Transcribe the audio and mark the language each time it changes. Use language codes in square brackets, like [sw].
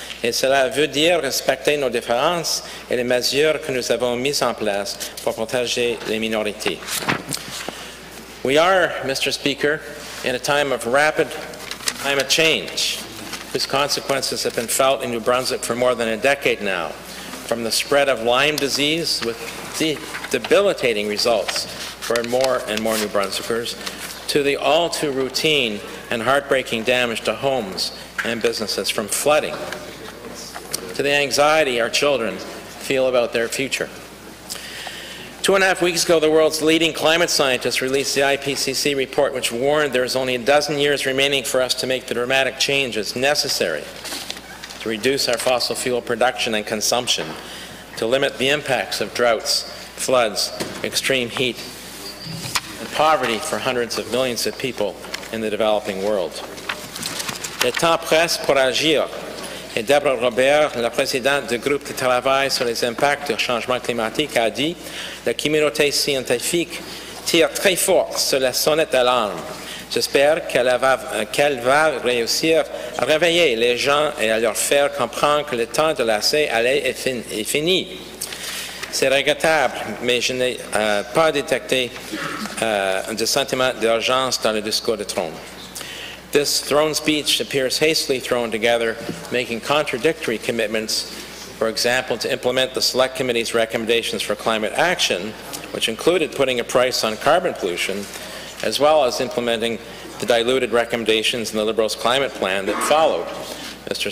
[fr] Et cela veut dire respecter nos différences et les mesures que nous avons mises en place pour protéger les minorités. [en] We are, Mr. Speaker, in a time of rapid climate change, whose consequences have been felt in New Brunswick for more than a decade now, from the spread of Lyme disease with debilitating results for more and more New Brunswickers, to the all too routine and heartbreaking damage to homes and businesses from flooding, to the anxiety our children feel about their future. 2.5 weeks ago, the world's leading climate scientists released the IPCC report, which warned there is only a dozen years remaining for us to make the dramatic changes necessary to reduce our fossil fuel production and consumption, to limit the impacts of droughts, floods, extreme heat, and poverty for hundreds of millions of people in the developing world. [fr] Le temps presse pour agir. Et Deborah Robert, la présidente du groupe de travail sur les impacts du changement climatique, a dit « La communauté scientifique tire très fort sur la sonnette d'alarme. J'espère qu'elle va réussir à réveiller les gens et à leur faire comprendre que le temps de l'essai est fini. C'est regrettable, mais je n'ai pas détecté de sentiment d'urgence dans le discours de Trône. [en] This throne speech appears hastily thrown together, making contradictory commitments For example, to implement the Select Committee's recommendations for climate action, which included putting a price on carbon pollution, as well as implementing the diluted recommendations in the Liberals' climate plan that followed. Mr.